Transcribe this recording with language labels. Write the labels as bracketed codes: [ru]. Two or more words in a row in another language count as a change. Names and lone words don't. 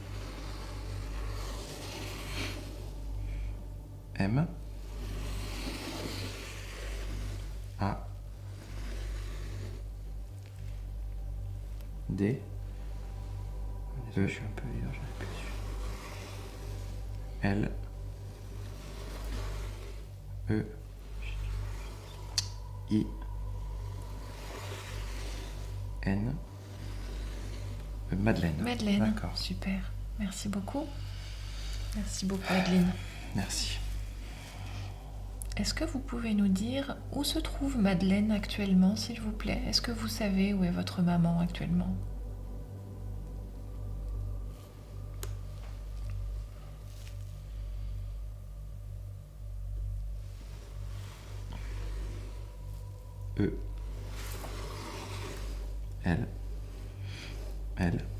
[fr] M. A. D. Je suis un peu vieux, j'en ai plus dessus. L. E. I. N. Madeleine. Madeleine. D'accord. Super. Merci beaucoup. Merci beaucoup, Adeline. Merci. Est-ce que vous pouvez nous dire où se trouve Madeleine actuellement, s'il vous plaît? Est-ce que vous savez où est votre maman actuellement? E. L. L.